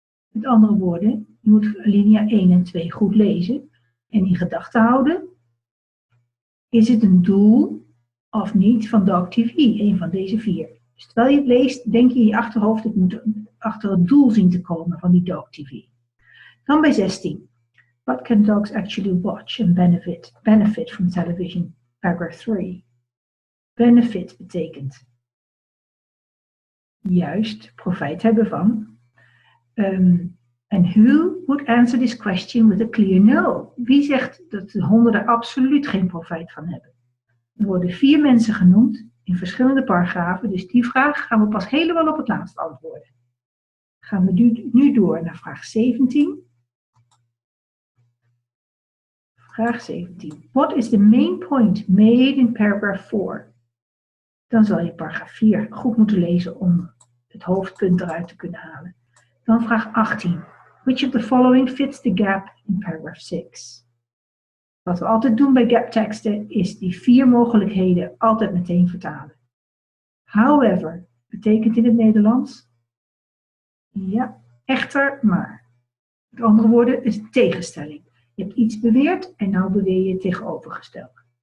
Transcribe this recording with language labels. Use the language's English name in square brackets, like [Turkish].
[Dutch] Met andere woorden, je moet alinea 1 en 2 goed lezen en in gedachten houden. Is het een doel of niet van dog TV, een van deze 4? Dus terwijl je het leest, denk je in je achterhoofd, het moet achter het doel zien te komen van die dog TV. Dan bij 16. [English] What can dogs actually watch and benefit from television? Paragraph 3. [Dutch] Benefit betekent juist profijt hebben van. [English] And who would answer this question with a clear no? [Dutch] Wie zegt dat de honden er absoluut geen profijt van hebben? Er worden 4 mensen genoemd in verschillende paragrafen, dus die vraag gaan we pas helemaal op het laatst antwoorden. Gaan we nu door naar vraag 17. Vraag 17. [English] What is the main point made in paragraph 4? [Dutch] Dan zal je paragraaf 4 goed moeten lezen om het hoofdpunt eruit te kunnen halen. Dan vraag 18. [English] Which of the following fits the gap in paragraph 6? [Dutch] Wat we altijd doen bij gapteksten is die 4 mogelijkheden altijd meteen vertalen. However betekent in het Nederlands, ja, echter, maar. Met andere woorden is tegenstelling. Je hebt iets beweerd en nou beweer je het tegenovergestelde.